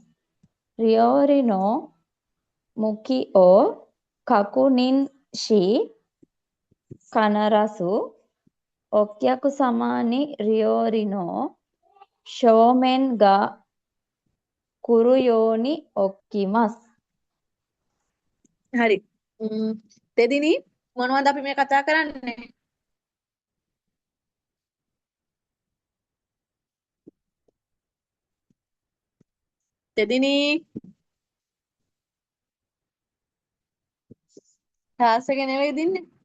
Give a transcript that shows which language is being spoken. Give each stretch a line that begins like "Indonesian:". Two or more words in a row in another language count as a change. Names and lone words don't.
Japanese: 料理の向きを確認し、必ずお客様に料理の正面が来るように置きます。
Sinhala: හරි. දෙදිනි මොනවද අපි මේ කතා කරන්නේ? දෙදිනි ක්ලාස් එකේ නෙවෙයි දින්නේ.